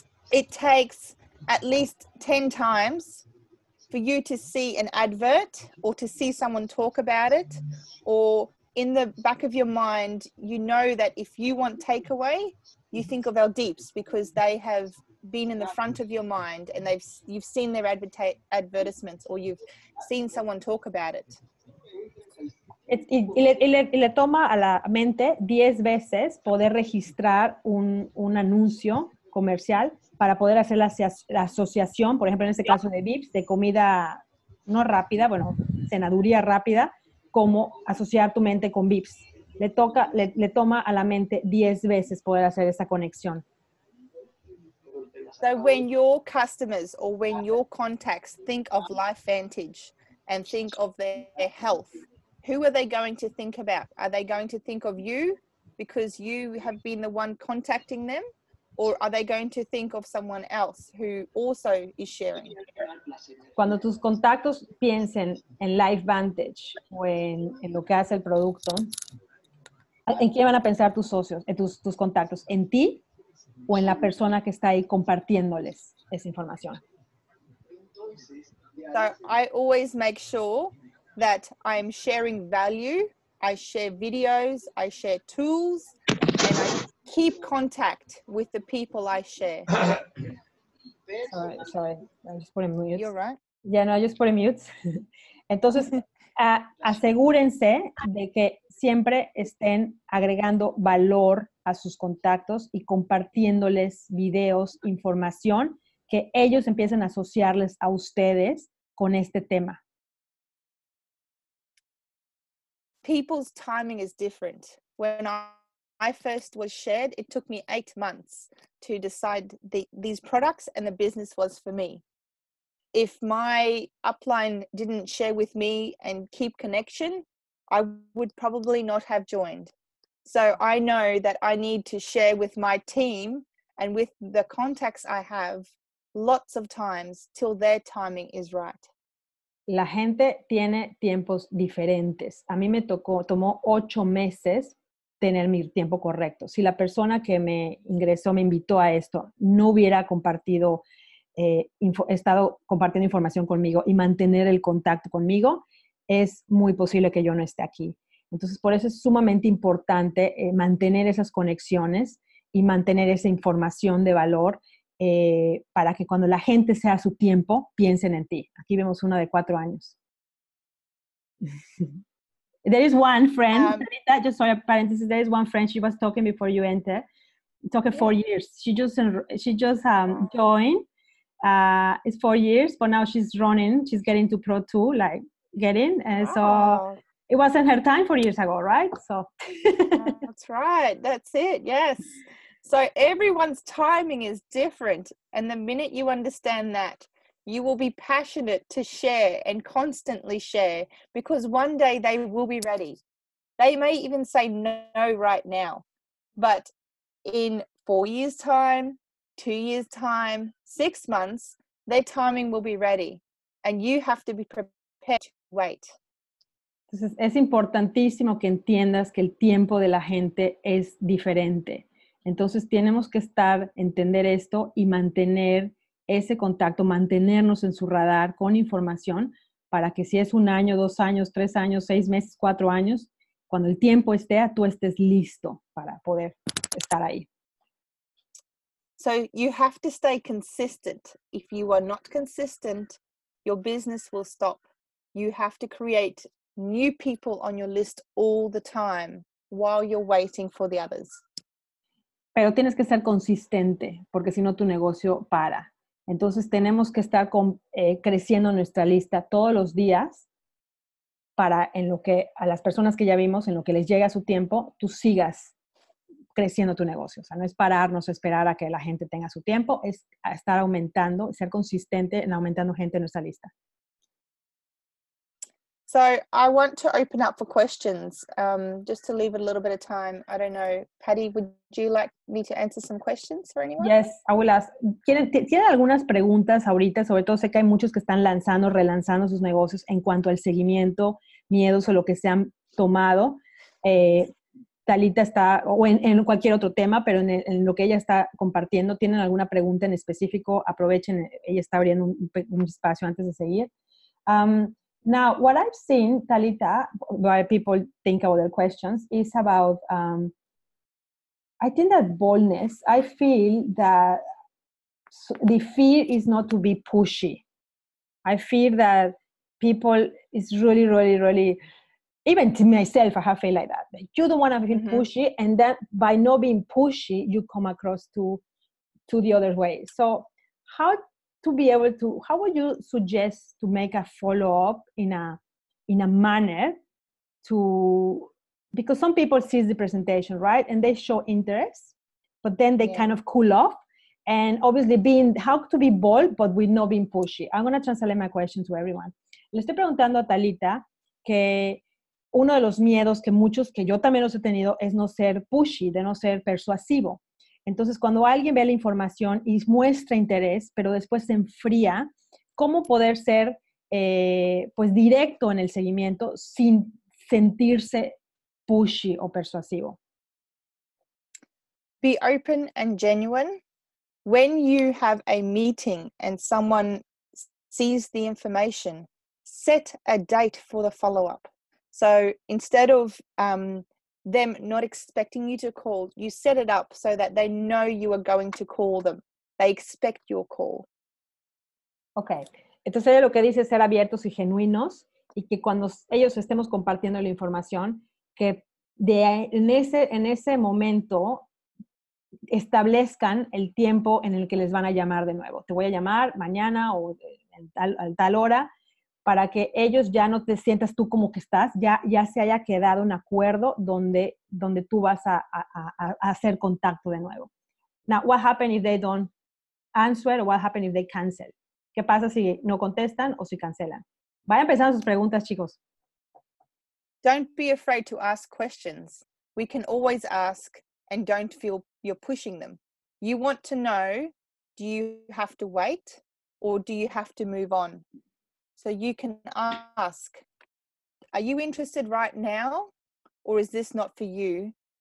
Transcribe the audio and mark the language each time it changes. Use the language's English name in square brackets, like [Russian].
[English] It takes at least 10 times for you to see an advert or to see someone talk about it, or in the back of your mind, you know that if you want takeaway, you think of El Deeps because they have been in the front of your mind and you've seen their advertisements, or you've seen someone talk about it. [Spanish] Y le toma a la mente 10 veces poder registrar un anuncio comercial para poder hacer la asociación, por ejemplo, en este caso de Vips, de comida no rápida, bueno, cenaduría rápida, como asociar tu mente con Vips. Le toma a la mente 10 veces poder hacer esa conexión. [English] So when your customers or when your contacts think of LifeVantage and think of their health, who are they going to think about? Are they going to think of you because you have been the one contacting them? Or are they going to think of someone else who also is sharing? [Spanish] Cuando tus contactos piensen en LifeVantage o en lo que hace el producto, ¿en quién van a pensar tus socios, tus contactos? ¿En ti o en la persona que está ahí compartiéndoles esa información? [English] So I always make sure that I'm sharing value. I share videos, I share tools, and I keep contact with the people I share. Sorry, I just put in mute. You're right. Yeah, no, I just put in mute. [Spanish] Entonces, asegúrense de que siempre estén agregando valor a sus contactos y compartiéndoles videos, información, que ellos empiecen a asociarles a ustedes con este tema. [English] People's timing is different. When I first was shared, it took me 8 months to decide these products, and the business was for me. If my upline didn't share with me and keep connection, I would probably not have joined. So I know that I need to share with my team and with the contacts I have lots of times till their timing is right. [Spanish] La gente tiene tiempos diferentes. A mí me tomó 8 meses tener mi tiempo correcto. Si la persona que me ingresó, me invitó a esto, no hubiera compartido, estado compartiendo información conmigo y mantener el contacto conmigo, es muy posible que yo no esté aquí. Entonces, por eso es sumamente importante mantener esas conexiones y mantener esa información de valor para que cuando la gente sea a su tiempo, piensen en ti. Aquí vemos una de 4 años. [English] There is one friend, Talita, just sorry, parenthesis, there is one friend, she was talking before you enter, talking 4 years. She just joined, it's 4 years, but now she's running, she's getting to Pro 2, like getting, and so it wasn't her time 4 years ago, right? So that's right, that's it, yes. So everyone's timing is different, and the minute you understand that, you will be passionate to share and constantly share, because one day they will be ready. They may even say no right now, but in 4 years' time, 2 years' time, 6 months, their timing will be ready, and you have to be prepared to wait. [Spanish] Entonces, es importantísimo que entiendas que el tiempo de la gente es diferente. Entonces, tenemos que entender esto y mantener ese contacto, mantenernos en su radar con información para que si es 1 año, 2 años, 3 años, 6 meses, 4 años, cuando el tiempo esté, tú estés listo para poder estar ahí. [English] So you have to stay consistent. If you are not consistent, your business will stop. You have to create new people on your list all the time while you're waiting for the others. [Spanish] Pero tienes que ser consistente, porque si no tu negocio para. Entonces tenemos que estar creciendo nuestra lista todos los días para en lo que a las personas que ya vimos, en lo que les llega su tiempo, tú sigas creciendo tu negocio. O sea, no es pararnos a esperar a que la gente tenga su tiempo, es estar aumentando, ser consistente en aumentando gente en nuestra lista. [English] So I want to open up for questions, just to leave a little bit of time. I don't know, Patty, would you like me to answer some questions for anyone? Yes, I will ask. [Spanish] ¿Tienen algunas preguntas ahorita? Sobre todo sé que hay muchos que están relanzando sus negocios en cuanto al seguimiento, miedos o lo que se han tomado. Talita está, o en cualquier otro tema, pero en lo que ella está compartiendo, ¿tienen alguna pregunta en específico? Aprovechen, ella está abriendo un espacio antes de seguir. [English] Now, what I've seen, Talita, why people think about their questions, is about, I think that boldness, I feel that the fear is not to be pushy. I feel that people is really, really, really, even to myself, I have felt like that. You don't want to feel pushy, and then by not being pushy, you come across to the other way. So how would you suggest to make a follow-up in a manner because some people see the presentation, right? And they show interest, but then they kind of cool off. And obviously how to be bold, but with not being pushy. I'm going to translate my question to everyone. [Spanish] Le estoy preguntando a Talita que uno de los miedos que yo también los he tenido es no ser pushy, de no ser persuasivo. Entonces, cuando alguien ve la información y muestra interés, pero después se enfría, ¿cómo poder ser pues directo en el seguimiento sin sentirse pushy o persuasivo? [English] Be open and genuine. When you have a meeting and someone sees the information, set a date for the follow-up. So instead of them not expecting you to call, you set it up so that they know you are going to call them. They expect your call. Okay. [Spanish] Entonces ella lo que dice es ser abiertos y genuinos y que cuando ellos estemos compartiendo la información, que en ese momento establezcan el tiempo en el que les van a llamar de nuevo. Te voy a llamar mañana o a tal hora, para que ellos ya no te sientas tú como que estás, ya se haya quedado un acuerdo donde tú vas a hacer contacto de nuevo. [English] Now, what happens if they don't answer, or what happens if they cancel? [Spanish] ¿Qué pasa si no contestan o si cancelan? Vayan empezando sus preguntas, chicos. [English] Don't be afraid to ask questions. We can always ask, and don't feel you're pushing them. You want to know, do you have to wait or do you have to move on? So you can ask, are you interested right now or is this not for you?